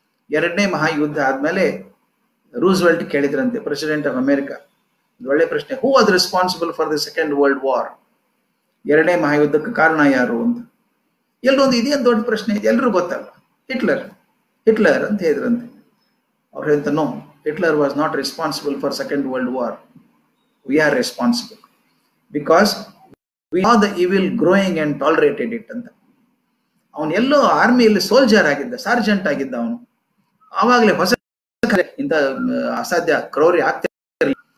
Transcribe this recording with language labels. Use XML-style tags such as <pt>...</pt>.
<kn>2ನೇ ಮಹಾಯುದ್ಧ ಆದ್ಮೇಲೆ ರೂಸ್ವೆಲ್ಟ್ ಕೇಳಿದ್ರಂತೆ,</kn> <en>president of America,</en> <kn>ಒಳ್ಳೆ ಪ್ರಶ್ನೆ,</kn> <en>Who was responsible for the second world war?</en> <kn>2ನೇ ಮಹಾಯುದ್ಧಕ್ಕೆ ಕಾರಣ ಯಾರು ಅಂತ. ಎಲ್ಲೊಂದು ಇದೇನು ದೊಡ್ಡ ಪ್ರಶ್ನೆ, ಎಲ್ರಿಗೂ ಗೊತ್ತಲ್ಲ. ಹಿಟ್ಲರ್ ಅಂತ ಹೇಳಿದ್ರಂತೆ. ಅವ್ರು ಹೇಳ್ತಾರೆ,</kn> <en>No, Hitler was not responsible for second world war. We are responsible because we saw the evil growing and tolerated it ಅಂತ.</en> <kn>ಅವನು ಎಲ್ಲೋ ಆರ್ಮಿಯಲ್ಲಿ ಸೋಲ್ಜರ್ ಆಗಿದ್ದ, ಸಾರ್ಜೆಂಟ್ ಆಗಿದ್ದ ಅವನು. ಆವಾಗಲೇ ಹೊಸ ಇಂಥ ಅಸಾಧ್ಯ ಕ್ರೌರ್ಯ ಆಗ್ತಿರಲಿಲ್ಲ.</kn>